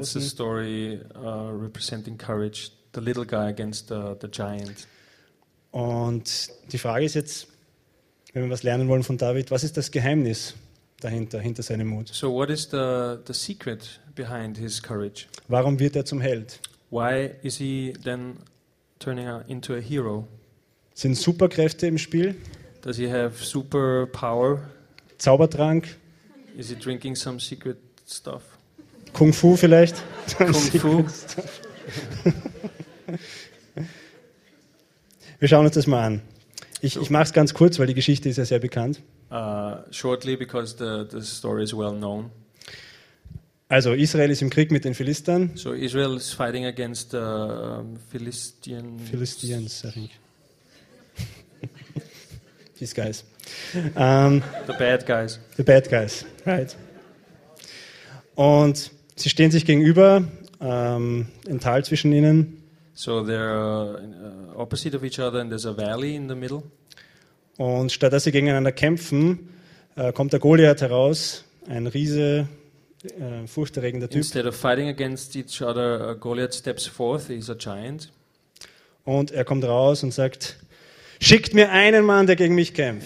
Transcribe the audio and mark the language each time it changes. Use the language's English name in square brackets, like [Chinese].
[English] That's the story representing courage, the little guy against the giant. [German] Und die Frage ist jetzt, wenn wir was lernen wollen von David, was ist das Geheimnis dahinter, hinter seinem Mut? [English] So what is the secret behind his courage? [German] Warum wird er zum Held? [English] Why is he then turning into a hero? [German] Sind Superkräfte im Spiel? [English] Does he have super power? [German] Zaubertrank? [English] Is he drinking some secret stuff? [German] Kung Fu vielleicht? [English] Kung Fu? [German] Wir schauen uns das mal an. Ich mache es ganz kurz, weil die Geschichte ist ja sehr bekannt. [English] Shortly, because the story is well known. [German] Also Israel ist im Krieg mit den Philistern. [English] So Israel is fighting against the Philistians. Philistians, I think. These guys. The bad guys. The bad guys, right. [German] Und sie stehen sich gegenüber, ein Tal zwischen ihnen. [English] So they're opposite of each other and there's a valley in the middle. [German] Und statt dass sie gegeneinander kämpfen, kommt der Goliath heraus, ein Riese, furchterregender Typ. [English] Instead of fighting against each other, Goliath steps forth, he's a giant. [German] Und er kommt raus und sagt, schickt mir einen Mann, der gegen mich kämpft.